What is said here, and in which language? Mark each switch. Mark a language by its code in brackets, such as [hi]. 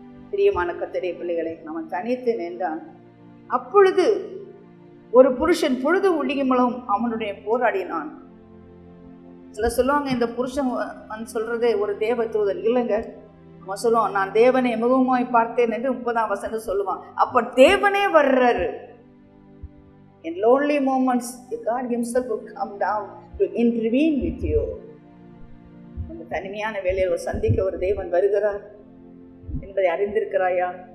[ta] பிரியமான கர்த்தருடைய பிள்ளைகளை, அவன் தனித்து நின்றான். அப்பொழுது ஒரு புருஷன் பொழுது ஒளியுமளவும் அவனுடைய போராடினான். சில சொல்லுவாங்க, இந்த புருஷன் சொல்றதே ஒரு தேவ தூதன். இல்லைங்க, அவன் சொல்லுவான், நான் தேவனை முகமாய் பார்த்தேன் என்று 30ஆம் வசனம் சொல்லுவான். அப்ப தேவனே வர்றாரு. [en] In lonely moments, God himself will come down to intervene with you. [ta] அந்த தனிமையான வேலையை சந்திக்க ஒரு தேவன் வருகிறார் என்பதை அறிந்திருக்கிறாயா?